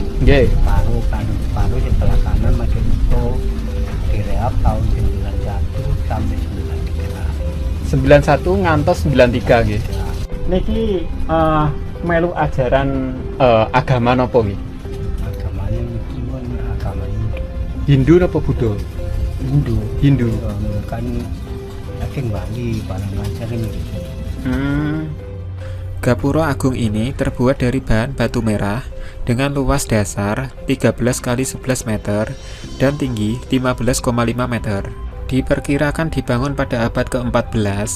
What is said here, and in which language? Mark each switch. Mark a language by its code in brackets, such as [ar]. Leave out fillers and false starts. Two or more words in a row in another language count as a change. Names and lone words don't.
[jv] Nggih. [id] Paruh sebelah kanan masih utuh. Direap tahun 91 sampai 93. [jv] 91 ngantos 93 nggih. Niki melu ajaran agama napa nggih? [id] Agamanya pun agama [jv] Hindu napa Buddha? Hindu. Kan saking [id] Bali barang macam ini. Gapura Agung ini terbuat dari bahan batu merah dengan luas dasar 13 x 11 meter dan tinggi 15,5 meter. Diperkirakan dibangun pada abad ke-14.